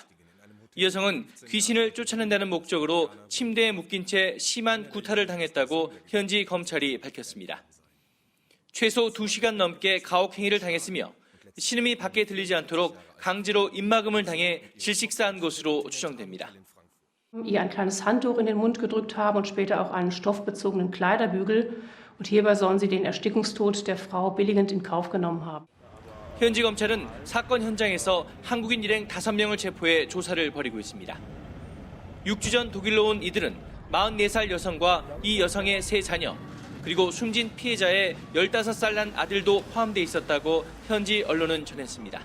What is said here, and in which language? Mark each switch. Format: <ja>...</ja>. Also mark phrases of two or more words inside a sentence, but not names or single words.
<ko>이 여성은 귀신을 쫓아낸다는 목적으로 침대에 묶인 채 심한 구타를 당했다고 현지 검찰이 밝혔습니다. 최소 2시간 넘게 가혹행위를 당했으며 신음이 밖에 들리지 않도록 강제로 입막음을 당해 질식사한 것으로 추정됩니다.</ko> <de>Ihr ein kleines Handtuch in den Mund gedrückt haben und später auch einen stoffbezogenen Kleiderbügel. Und hierbei sollen sie den Erstickungstod der Frau billigend in Kauf genommen haben.</de> <ko>현지 검찰은 사건 현장에서 한국인 일행 5명을 체포해 조사를 벌이고 있습니다. 6주 전 독일로 온 이들은 44살 여성과 이 여성의 3자녀, 그리고 숨진 피해자의 15살 난 아들도 포함돼 있었다고 현지 언론은 전했습니다.</ko>